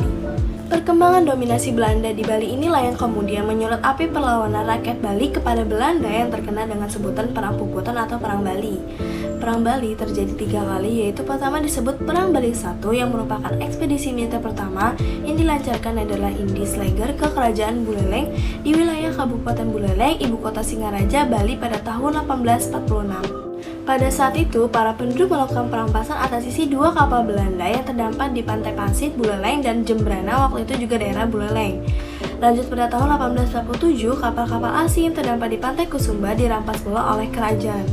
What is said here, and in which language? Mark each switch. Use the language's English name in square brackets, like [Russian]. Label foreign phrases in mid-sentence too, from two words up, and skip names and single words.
[Indonesian] Perkembangan dominasi Belanda di Bali inilah yang kemudian menyulut api perlawanan rakyat Bali kepada Belanda yang terkenal dengan sebutan Perang Puputan atau Perang Bali. Perang Bali terjadi 3 kali, yaitu pertama disebut Perang Bali I yang merupakan ekspedisi militer pertama yang dilancarkan adalah Indies Lager ke Kerajaan Buleleng di wilayah Kabupaten Buleleng, ibu kota Singaraja, Bali pada tahun 1846. Pada saat itu, para penduduk melakukan perampasan atas sisi 2 kapal Belanda yang terdampar di pantai Pasit, Buleleng, dan Jembrana, waktu itu juga daerah Buleleng. Lanjut pada tahun 1847, kapal-kapal asing yang terdampar di pantai Kusumba dirampas pula oleh kerajaan.